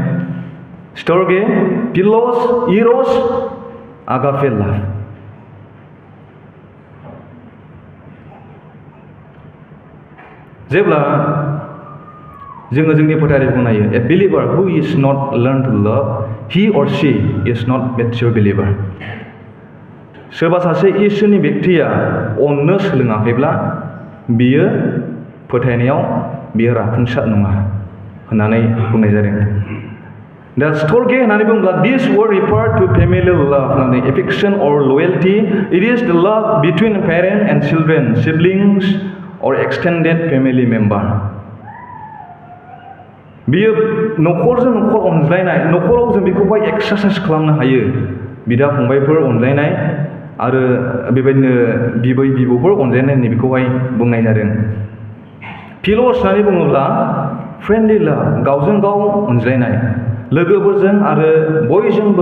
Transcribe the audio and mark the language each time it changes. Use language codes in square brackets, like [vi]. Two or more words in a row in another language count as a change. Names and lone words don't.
[brx] स्टर्गे, फिल'स, इर'स, आगापे लाभ। जेब्ला जोङो जोंनि फोथायनायखौ नायो, [en] a believer who is not learn to love he or she is not mature believer. [brx] सोरबा सासे इसोरनि बेक्तिया अननो सोलोङाखैब्ला बियो फोथायनायाव बियो राफुंसार नङा होननानै बुंनाय जादों। दा स्टर्गे होननानै बुङोब्ला [en] this word refer to family love [brx] होननानै [en] affection or loyalty. it is the love between parent and children, siblings or extended family member. [brx] बियो न'खरजों न'खर अनज्लायनाय, न'खराव जों बेखौहाय एक्सारसाइज खालामनो हायो। बिदा फंबायफोर अनज्लायनाय आरो बेबायदिनो बिबै बिबौफोर अनज्लायनाय बेखौहाय बुंनाय जादों। फिल'स होननानै बुङोब्ला [en] friendly love, [brx] गावजों गाव अनज्लायनाय, लोगोफोरजों आरो बयजोंबो।